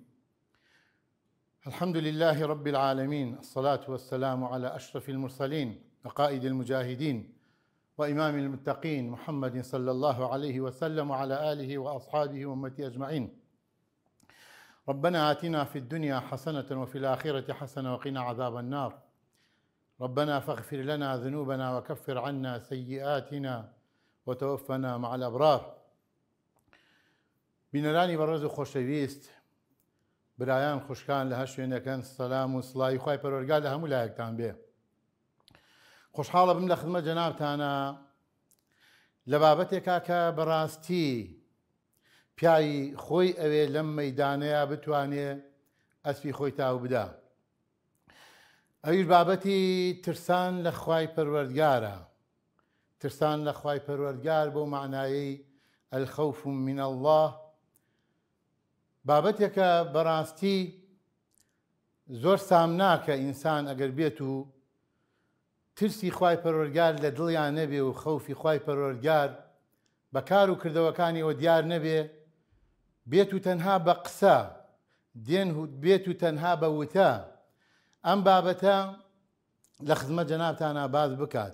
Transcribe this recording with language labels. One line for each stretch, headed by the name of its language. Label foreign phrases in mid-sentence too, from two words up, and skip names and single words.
Arabic: الحمد لله رب العالمين، الصلاة والسلام على أشرف المرسلين وقائد المجاهدين وإمام المتقين محمد صلى الله عليه وسلم وعلى آله وأصحابه وأمته أجمعين. ربنا آتنا في الدنيا حسنة وفي الآخرة حسنة وقنا عذاب النار. ربنا فاغفر لنا ذنوبنا وكفر عنا سيئاتنا وتوفنا مع الأبرار.
Central Kurdish: بینەرانی بەڕێز و خۆشەویست، برایان خوشکان لە هەر شوێنەکەن، سەلام و سڵاوی خوای پەروەردگار لە هەموو لایەکتان بێ. خۆشحاڵە بم لە خزمەت جەنابتانە لە بابەتێکا کە بەڕاستی پیاوی خۆی ئەوێ لەم مەیدانەیە بتوانێ ئەسپی خۆی تاو بدا. ئەویش بابەتی ترسان لە خوای پەروەردگارە. ترسان لە خوای پەروەردگار بۆ معنایەی
Arabic: الخوف من الله،
Central Kurdish: بابەتێکە بەڕاستی زۆر سام ناکە ئینسان ئەگەر بێت و ترسی خوای پەروەردگار لە دڵیان نەبێ و خەوفی خوای پەروەردگار بەکار و کردەوەکانیەوە دیار نەبێ، بێت و تەنها بە قسە بێت و تەنها بە وتە ئەم بابەتە لە خزمەت جەنابتانە باز بکات.